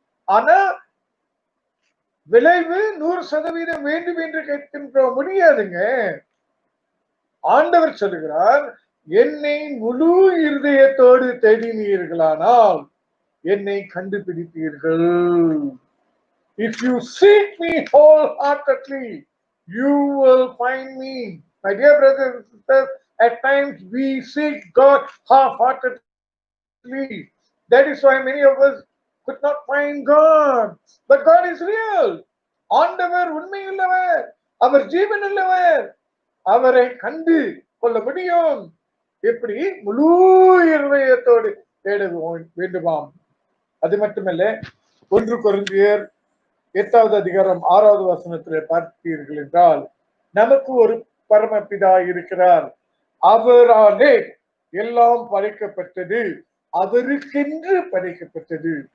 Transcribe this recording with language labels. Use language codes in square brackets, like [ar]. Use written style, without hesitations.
[ta] ஆனா விளைவு 100% வேண்டும் என்று கேட்கின்றோம். முடியாதுங்க. ஆண்டவர் சொல்லுகிறார், என்னை முழு இருதயத்தோடு தேடினீர்களானால் என்னை கண்டுபிடிப்பீர்கள். [en] If you seek me wholeheartedly, you will find me. My dear brothers and sisters, at times we seek God half-heartedly. That is why many of us could not find God. But God is real. [ta] ஆண்டவர் உண்மையுள்ளவர், அவர் ஜீவனுள்ளவர், அவரை கண்டு கொள்ள முடியும். எப்படி? முழு இருதயத்தோடு தேட வேண்டுமாம். அது மட்டுமல்ல, 1 கொரிந்தியர் 8வது அதிகாரம் 6வது வசனத்திலே பார்த்தீர்கள் என்றால், நமக்கு ஒரு பரமபிதா இருக்கிறார், அவராலே எல்லாம் படைக்கப்பட்டது, அவருக்கென்று படைக்கப்பட்டது.